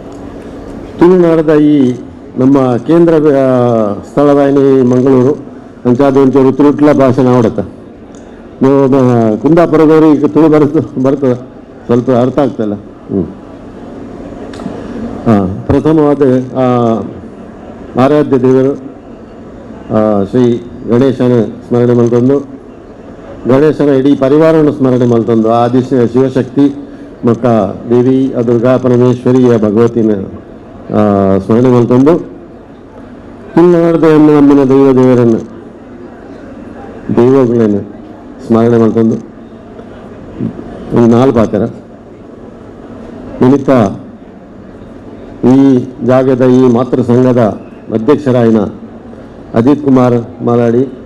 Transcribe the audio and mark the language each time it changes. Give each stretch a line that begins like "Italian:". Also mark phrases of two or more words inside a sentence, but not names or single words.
Tulu: ತುಳುನಾಡದ ಈ ನಮ್ಮ ಕೇಂದ್ರ ಸ್ಥಳವಾಯಿನಿ ಮಂಗಳೂರು ಅಂಚಾದ ಒಂಚೂರು ತುಳುಟ್ಲ ಭಾಷೆ ಆವಡತ್ತ
Kannada: ನೀವು ಕುಂದಾಪುರದವರು ಈಗ ತುಳು ಬರ್ತದೆ ಸ್ವಲ್ಪ ಅರ್ಥ ಆಗ್ತಲ್ಲ.
Tulu: ಪ್ರಥಮವಾದ ಆರಾಧ್ಯ ದೇವರು ಶ್ರೀ ಗಣೇಶನ ಸ್ಮರಣೆ ಮಲ್ತಂದು ಗಣೇಶನ ಇಡೀ ಪರಿವಾರವನ್ನು ಸ್ಮರಣೆ ಮಲ್ತಂದು ಆದಿ ಶಿವಶಕ್ತಿ ಮಕ್ಕ ದೇವಿ ದುರ್ಗಾ ಪರಮೇಶ್ವರಿಯ ಭಗವತಿನ ಸ್ಮರಣೆ ಮಲ್ತಂದು ತುಳುನಾಡದ ನಮ್ಮಿನ ದೇವರನ್ನು ದೈವಗಳನ್ನು ಸ್ಮರಣೆ ಮಲ್ತಂದು ಒಂದು 4 ಆತರ ನಿಮಿತ್ತ ಈ ಜಾಗದ ಈ ಮಾತೃ ಸಂಘದ ಅಧ್ಯಕ್ಷರಾಯಿನ ಅಜಿತ್ ಕುಮಾರ್ ಮಾಲಾಡಿ